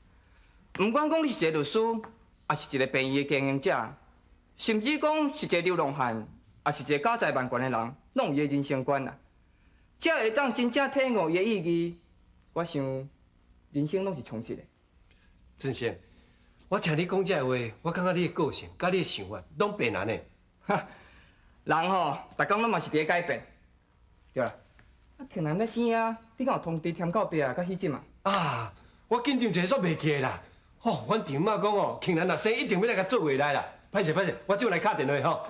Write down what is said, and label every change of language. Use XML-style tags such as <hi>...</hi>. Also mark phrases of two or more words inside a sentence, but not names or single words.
<nan>毋管讲你是一个律师，还是一个病院的经营者，甚至讲是一个流浪汉，还是一个家财万贯的人，拢有伊的人生观啦。只要会当真正体悟伊的意义，我想人生拢是充实的。俊生，我听你讲这话，我感觉你的个性、甲你的想法拢变难的。哈，人吼，逐工拢嘛是伫改变。对啦，啊，庆南要生啊，你敢有通知添到爸啊，甲喜姊嘛？啊，我紧张一下煞袂记啦。吼，阮丈妈讲哦，庆南若生一定要来甲做回来啦。歹势，我即来敲电话吼。</nan>